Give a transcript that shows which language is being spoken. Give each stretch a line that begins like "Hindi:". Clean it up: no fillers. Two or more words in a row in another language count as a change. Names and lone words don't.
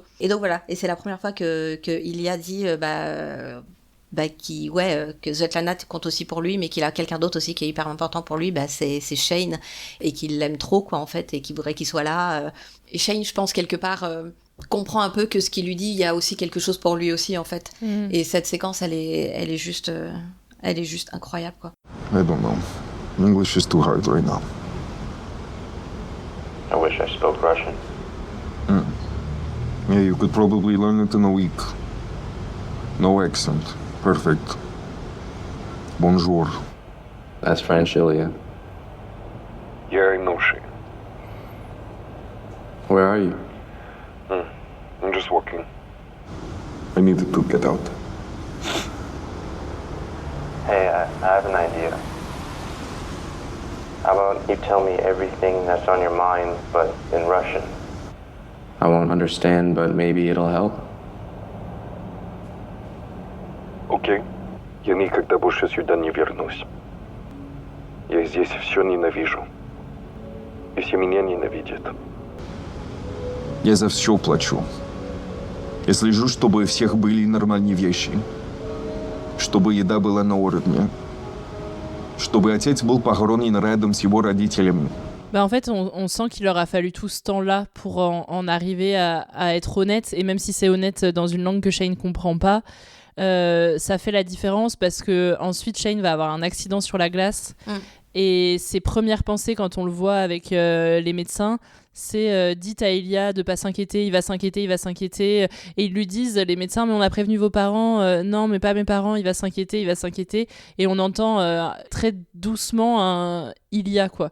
French: Et donc voilà, et c'est la première fois que Ilya dit que Svetlana compte aussi pour lui, mais qu'il a quelqu'un d'autre aussi qui est hyper important pour lui, c'est Shane, et qu'il l'aime trop, quoi, en fait, et qu'il voudrait qu'il soit là. Et Shane, je pense, quelque part, comprend un peu que ce qu'il lui dit, il y a aussi quelque chose pour lui aussi, en fait. Et cette séquence, elle est juste incroyable, quoi.
English: I don't know. English is too hard right now. I wish I spoke Russian. Yeah, you could probably learn it in a week. No accent. Perfect. Bonjour. That's French, Ilya.
Russian: Я Inushi.
English: Where are you? I'm just walking. I needed to get out. Hey, I have an idea. How about you tell me everything that's on your mind, but in Russian? I won't understand, but maybe it'll help.
Russian: Окей. Я никогда больше сюда не вернусь. Я здесь все ненавижу. И все меня ненавидят. Я за все плачу. Я слежу, чтобы у всех были нормальные вещи. Чтобы еда была на уровне. Чтобы отец был похоронен рядом с его родителями.
French: En fait, on sent qu'il leur a fallu tout ce temps-là pour en arriver à être honnête, et même si c'est honnête dans une langue que Shane comprend pas, ça fait la différence, parce que ensuite Shane va avoir un accident sur la glace, et ses premières pensées quand on le voit avec les médecins, c'est dites à Ilya de pas s'inquiéter, il va s'inquiéter, et ils lui disent, les médecins, mais on a prévenu vos parents, non mais pas mes parents, il va s'inquiéter, et on entend très doucement un Ilya, quoi.